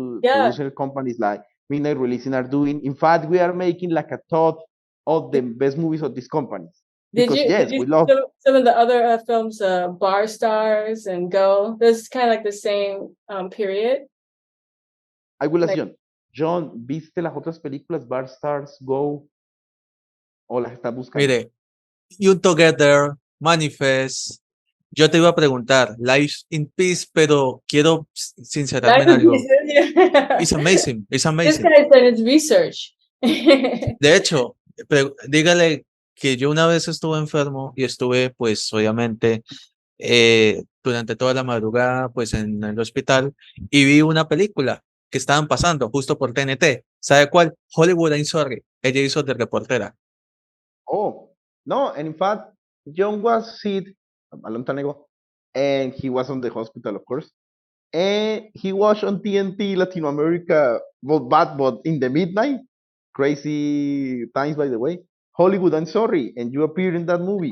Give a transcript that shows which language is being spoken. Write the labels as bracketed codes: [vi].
[en] Yeah. producer companies like Midnight Releasing are doing. In fact, we are making like a top of the best movies of these companies. Because yes, we see love some of the other films, Bar Stars and Go? This is kind of like the same period. I will ask Like- John. [es] John, ¿viste las otras películas Bar Stars, Go? ¿O las estás buscando? Mire, You Together, Manifest. Yo te iba a preguntar, Life in Peace, pero quiero sincerarme en algo. [en] It's amazing, it's This amazing. guy's done his research. [es] De hecho, dígale que yo una vez estuve enfermo y estuve, pues, obviamente, durante toda la madrugada, pues, en el hospital y vi una película que estaban pasando justo por TNT. ¿Sabe cuál? Hollywood I'm Sorry. Ella hizo de reportera. [en] Oh, no, and in fact, John was sick a long time ago, and he was on the hospital, of course. And he watched on TNT Latin America, but in the midnight, crazy times, by the way. Hollywood, I'm sorry, and you appeared in that movie.